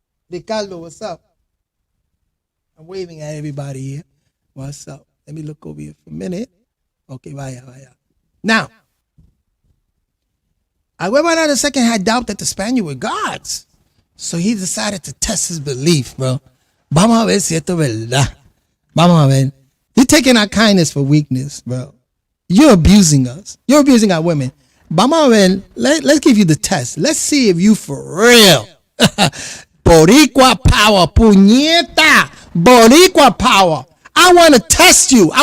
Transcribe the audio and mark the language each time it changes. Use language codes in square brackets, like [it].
[en] Ricardo, what's up? I'm waving at everybody here. What's up? Let me look over here for a minute. Okay, vaya. Now, Agüevana II had doubt that the Spaniards were gods. So he decided to test his belief, bro. [es] Vamos a ver si esto es verdad. Vamos a ver. [en] You're taking our kindness for weakness, bro. You're abusing us. You're abusing our women. [es] Vamos a ver. [en] Let's give you the test. Let's see if you for real. Boricua power. Puñeta. Boricua power. I want to test you.